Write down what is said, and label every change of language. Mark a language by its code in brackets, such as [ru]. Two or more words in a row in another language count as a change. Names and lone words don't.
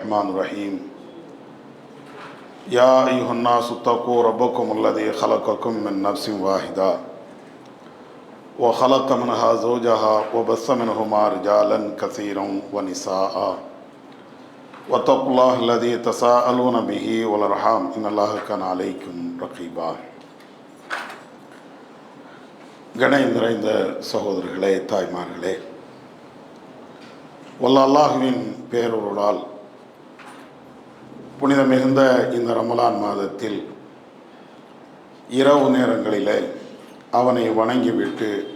[ar] الرحمن الرحيم يا أيها الناس اتقوا ربكم الذي خلقكم من نفس واحدة وخلق منها زوجها وبث منهما رجالا كثيرا ونساء واتقوا الله الذي تساءلون به والأرحام إن الله كان عليكم رقيبا. [ta] கணேன் நிறைந்த சகோதரர்களே, தாய்மார்களே, வல்ல அல்லாஹுவின் பேரருளால் புனித மிகுந்த இந்த ரமலான் மாதத்தில் இரவு நேரங்களிலே அவனை வணங்கிவிட்டு